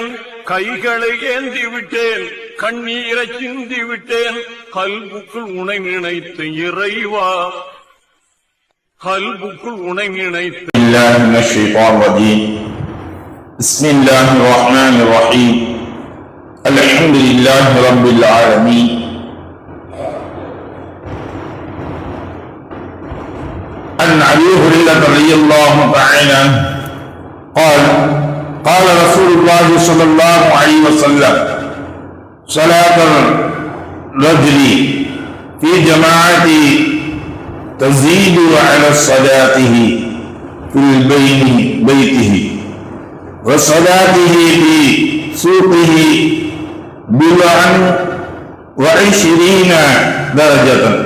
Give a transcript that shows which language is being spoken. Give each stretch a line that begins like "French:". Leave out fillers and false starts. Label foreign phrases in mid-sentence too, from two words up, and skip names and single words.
Tamil: கைகளை ஏந்தி விட்டேன், கண்ணீரை சிந்தி விட்டேன். கல்புக்குள் உனை நினைத்து இறைவா, கல்புக்குள் உனை நினைத்து.
Arabic: بسم الله الرحمن الرحيم. الحمد لله رب العالمين. عن أبي هريرة رضي الله تعالى عنه قال قال رسول الله صلى الله عليه وسلم صلاة الرجل في جماعة تزيد على صلاته في بيته وصلاته في سوقه بضعا وعشرين درجة،